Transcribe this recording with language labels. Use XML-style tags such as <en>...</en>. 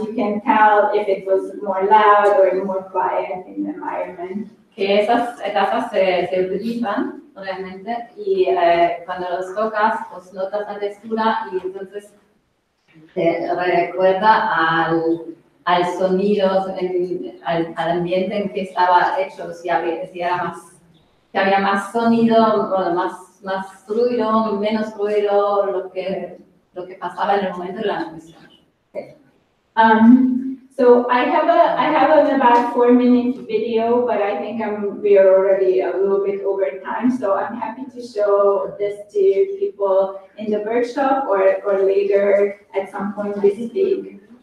<en>You can tell if it was more loud or more quiet in the environment.</en> <es>Que esas tazas se utilizan realmente y cuando los tocas, pues notas la textura y entonces te recuerda al sonido, al ambiente en que estaba hecho, si había más sonido, bueno, más ruido, menos ruido, lo que pasaba en el momento de la impresión.</es> <en>So I have an about 4-minute video, but I think we are already a little bit over time. So I'm happy to show this to people in the workshop or later at some point this week.</en>